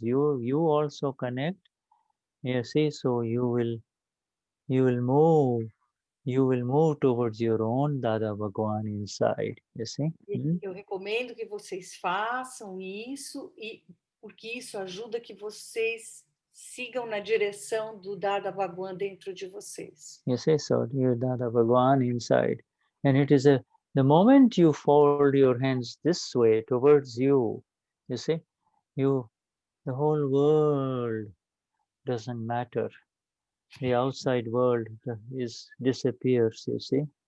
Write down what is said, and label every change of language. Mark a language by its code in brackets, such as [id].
[en] You also connect. You see, so you will move towards your own Dada Bhagwan inside. You see? [pt] Eu recomendo que vocês façam isso, porque isso ajuda que vocês sigam na direção do Dada Bhagwan dentro de vocês. [en] You see, so your Dada Bhagwan inside, and it is the moment you fold your hands this way towards you see, the whole world doesn't matter. The outside world disappears, you see.